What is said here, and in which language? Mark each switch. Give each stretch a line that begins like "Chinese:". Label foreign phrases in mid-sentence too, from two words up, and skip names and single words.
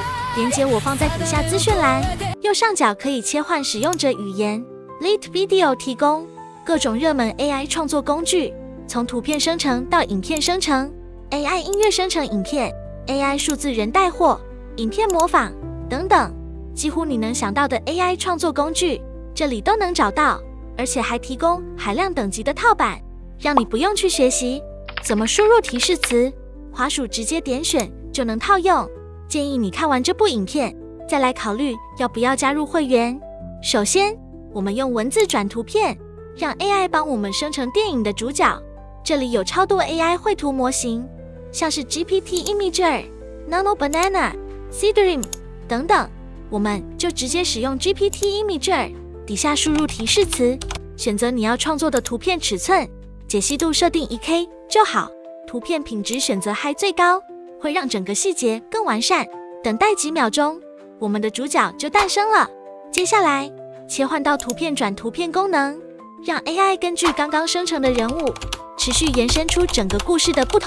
Chinese: 連結我放在底下資訊欄，右上角可以切換使用者語言。Lit Video 提供各種熱門 AI 創作工具，從圖片生成到影片生成。AI 音樂生成影片 ，AI 數字人帶貨、影片模仿等等，幾乎你能想到的 AI 創作工具，這裡都能找到，而且還提供海量等級的套版，讓你不用去學習怎麼輸入提示詞，滑鼠直接點選就能套用。建議你看完這部影片，再來考慮要不要加入會員。首先，我們用文字轉圖片，讓 AI 幫我們生成電影的主角。這裡有超多 AI 繪圖模型，像是 GPT Imager、Nano Banana、Seedream 等等，我們就直接使用 GPT Imager，底下輸入提示詞，選擇你要創作的圖片尺寸，解析度設定 1K 就好，圖片品質選擇 High 最高，會讓整個細節更完善。等待幾秒鐘，我們的主角就誕生了。接下來，切換到圖片轉圖片功能，讓 AI 根據剛剛生成的人物，持續延伸出整個故事的不